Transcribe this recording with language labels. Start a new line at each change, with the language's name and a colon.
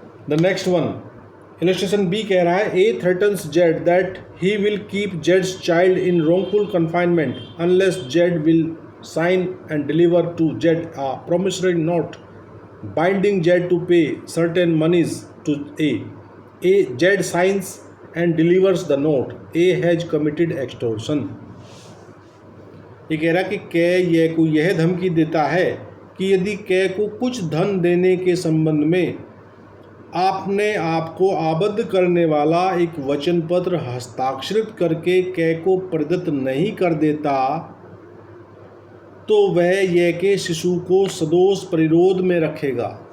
English: the next one, illustration B
Hindi: कह रहा है
English: A threatens Z that he will keep Jades child in wrongful confinement unless Z will sign and deliver to Z a promissory note binding Z to pay certain monies to A. Z signs and delivers the note. A has committed extortion.
Hindi: ये कह रहा कि कै ये को यह धमकी देता है कि यदि कै को कुछ धन देने के संबंध में आपने आपको आबद्ध करने वाला एक वचन पत्र हस्ताक्षरित करके कै को प्रदत्त नहीं कर देता तो वह यह के शिशु को सदोष परिरोध में रखेगा।